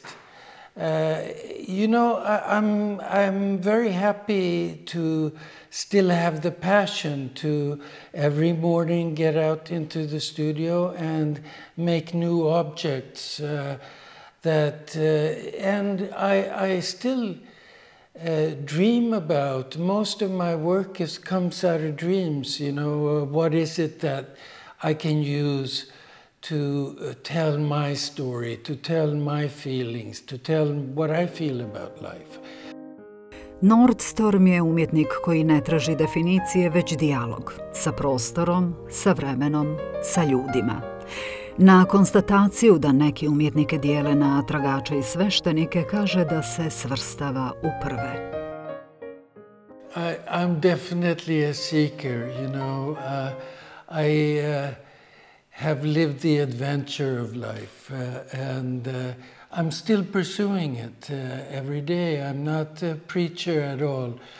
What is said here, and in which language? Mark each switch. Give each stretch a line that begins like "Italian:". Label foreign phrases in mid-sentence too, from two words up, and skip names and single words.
English: You know, I'm very happy to still have the passion to every morning get out into the studio and make new objects and I still dream about. Most of my work comes out of dreams. You know, what is it that I can use to tell my story, to tell my feelings, to tell what I feel about life.
Bosnian: Nordstrom je umjetnik koji ne traži definicije, već dijalog sa prostorom, sa vremenom, sa ljudima. Na konstataciju da neki umjetnike dijele na tragače i sveštenike kaže da se svrstava u prve.
English: I'm definitely a seeker, you know. I have lived the adventure of life and I'm still pursuing it every day. I'm not a preacher at all.